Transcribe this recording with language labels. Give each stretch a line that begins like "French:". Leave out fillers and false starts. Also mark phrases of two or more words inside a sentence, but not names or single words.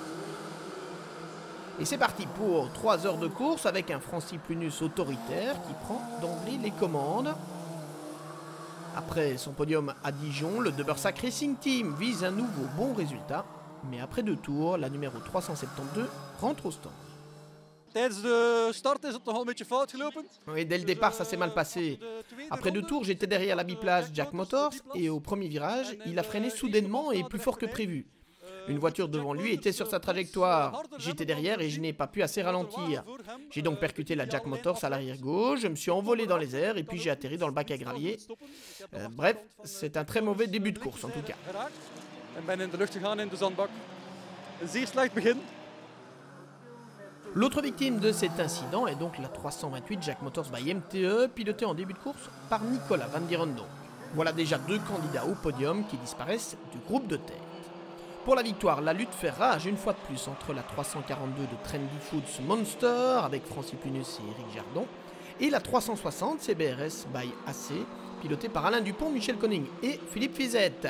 French: Et c'est parti pour 3 heures de course avec un Francis Plunus autoritaire qui prend d'emblée les commandes. Après son podium à Dijon, le De Bursac Racing Team vise un nouveau bon résultat, mais après 2 tours, la numéro 372 rentre au stand.
Dutch: Tijdens de start is het nog een beetje fout gelopen.
French: Oui, dès le départ, ça s'est mal passé. Après 2 tours, j'étais derrière la biplace Jack Motors et au premier virage, il a freiné soudainement et plus fort que prévu. Une voiture devant lui était sur sa trajectoire. J'étais derrière et je n'ai pas pu assez ralentir. J'ai donc percuté la Jack Motors à l'arrière gauche, je me suis envolé dans les airs et puis j'ai atterri dans le bac à gravier. Bref, c'est un très mauvais début de course en tout cas.
Dutch: En ben in de lucht gegaan in de zandbak. Een zeer slecht begin.
French: L'autre victime de cet incident est donc la 328 Jack Motors by MTE, pilotée en début de course par Nicolas Van Dierendonck. Voilà déjà 2 candidats au podium qui disparaissent du groupe de tête. Pour la victoire, la lutte fait rage une fois de plus entre la 342 de Trendy Foods Monster avec Francis Plunus et Éric Jardon et la 360 CBRS by AC, pilotée par Alain Dupont, Michel Koning et Philippe Fizette.